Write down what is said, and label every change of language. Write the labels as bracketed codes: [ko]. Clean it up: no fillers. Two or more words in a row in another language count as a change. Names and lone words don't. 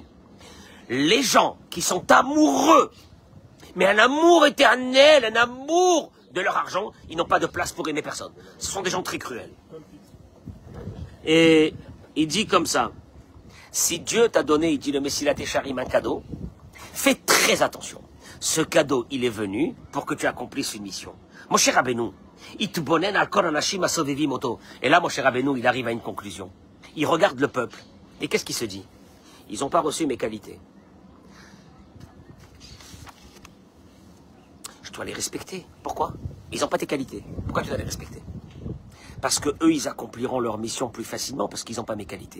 [fr] Les gens qui sont amoureux, mais un amour éternel, un amour de leur argent, ils n'ont pas de place pour aimer personne. Ce sont des gens très cruels. Et il dit comme ça, si Dieu t'a donné, il dit le Messilat Yesharim, un cadeau, fais très attention. Ce cadeau, il est venu pour que tu accomplisses une mission. Mon cher [he] Rabbeinu, התבונן על כל אנשים הסובבים אותו. [fr] Et là, mon cher Rabbeinu, il arrive à une conclusion. Il regarde le peuple. Et qu'est-ce qu'il se dit? Ils n'ont pas reçu mes qualités. Je dois les respecter. Pourquoi? Ils n'ont pas tes qualités. Pourquoi tu dois les respecter? Parce que eux, ils accompliront leur mission plus facilement parce qu'ils n'ont pas mes qualités.